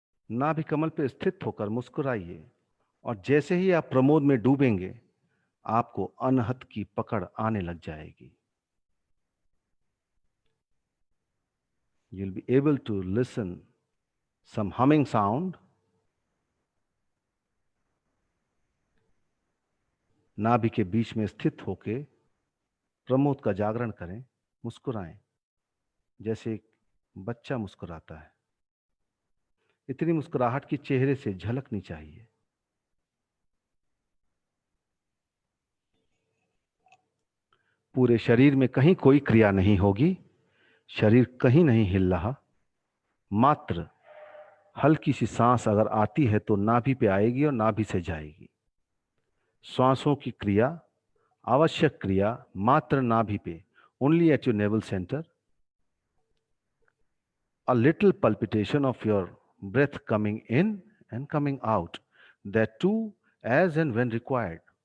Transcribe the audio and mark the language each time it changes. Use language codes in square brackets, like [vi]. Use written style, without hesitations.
[hi] नाभि कमल पे स्थित होकर मुस्कुराइए और जैसे ही आप प्रमोद में डूबेंगे आपको अनहद की पकड़ आने लग जाएगी। [en] You'll be able to listen some humming sound. [hi] नाभि के बीच में स्थित होके प्रमोद का जागरण करें, मुस्कुराएं जैसे एक बच्चा मुस्कुराता है। इतनी मुस्कुराहट की चेहरे से झलकनी चाहिए। पूरे शरीर में कहीं कोई क्रिया नहीं होगी, शरीर कहीं नहीं हिल रहा, मात्र हल्की सी सांस अगर आती है तो नाभि पे आएगी और नाभि से जाएगी। श्वासों की क्रिया, आवश्यक क्रिया मात्र नाभि पे, [en] Only at your navel centre. A little palpitation of your breath coming in and coming out, that too as and when required.